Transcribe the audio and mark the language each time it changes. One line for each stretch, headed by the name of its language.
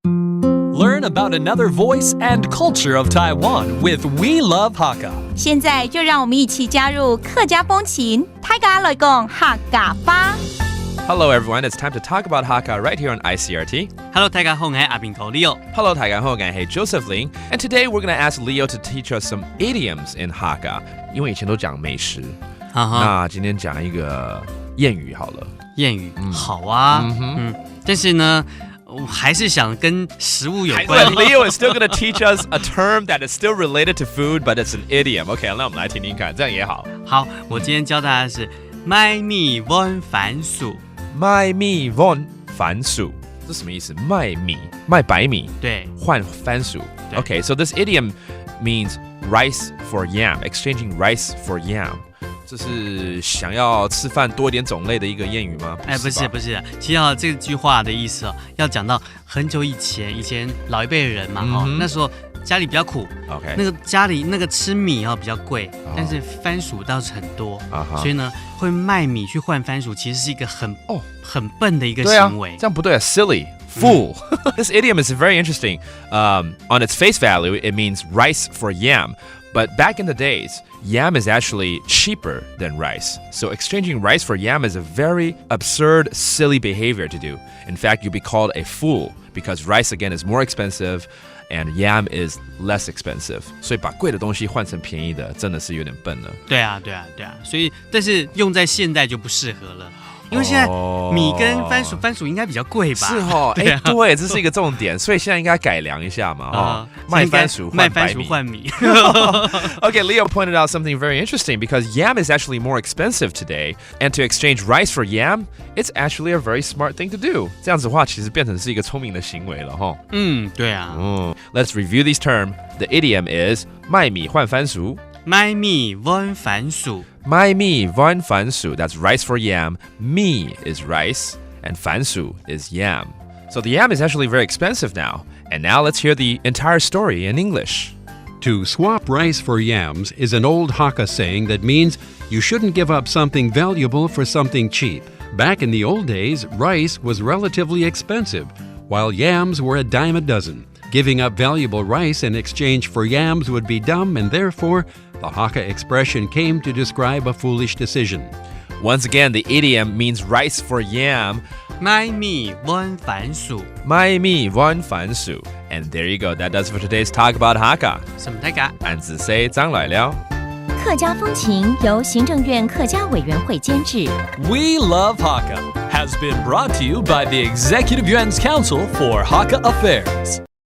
English: Learn about another voice and culture of Taiwan with We Love Hakka.
Chinese: 现在就让我们一起加入客家风情，大家来讲客家吧。
English: Hello everyone, it's time to talk about Hakka right here on Icrt.
Chinese: Hello， 大家好，我係阿邊頭 Leo。
English: Hello,
Chinese: 大家好，我係
English: Joseph Ling. And today we're going to ask Leo to teach us some idioms in Hakka.
Chinese: 因为以前都讲美食，那今天讲一个谚语好了。谚语，好啊，但是呢，我还是想跟食物有关。
English: Leo is still going to teach us a term that is still related to food, but it's an idiom.
Chinese: OK, 那我们来听听看，这样也好。好，我今天教大家的是賣米換番薯。賣米換番薯，这什么意思？卖米，卖白米，对，换番薯。
English: Okay, so this idiom means rice for yam, exchanging rice for yam.
Chinese: 这是想要吃饭多一点种类的一个谚语吗？不是，其实这句话的意思要讲到很久以前老一辈的人嘛，那时候家里比较苦， OK，那个家里那个吃米比较贵，但是番薯倒是很多，所以呢会卖米去换番薯，其实是一个很笨的一个行为。这样不对啊 ，
English: silly。 Fool. This idiom is very interesting. On its face value, it means rice for yam. But back in the days, yam is actually cheaper than rice. So exchanging rice for yam is a very absurd, silly behavior to do. In fact, you'd be called a fool because rice, again, is more expensive and yam is less expensive.
Chinese: 所以把贵的东西换成便宜的，真的是有点笨了。对啊。所以，但是用在现代就不适合了。因为现在米跟番薯应该比较贵吧？是对，这是一个重点，所以现在应该改良一下嘛，卖番薯换米。
English: Okay, Leo pointed out something very interesting because yam is actually more expensive today, and to exchange rice for yam, it's actually a very smart thing to do.
Chinese: 这样子的话，其实变成是一个聪明的行为了哈。对啊。
English: Let's review these terms. The idiom is
Chinese: 卖米换番薯。賣米換番薯。賣米換番薯.
English: That's rice for yam. Mi is rice, and 番薯 is yam. So the yam is actually very expensive now. And now let's hear the entire story in English. To swap rice for yams is an old Hakka saying that means you shouldn't give up something valuable for something cheap. Back in the old days, rice was relatively expensive, while yams were a dime a dozen. Giving up valuable rice in exchange for yams would be dumb, and therefore, the Hakka expression came to describe a foolish decision. Once again, the idiom means rice for yam.
Chinese: 賣米換番薯。賣米換番薯.
English: And there you go. That does it for today's talk about Hakka.
Chinese: 什麼大家？俺只say張來了。客家風情由行政院客家委員會監製。
English: We Love Hakka has been brought to you by the Executive Yuan's Council for Hakka Affairs.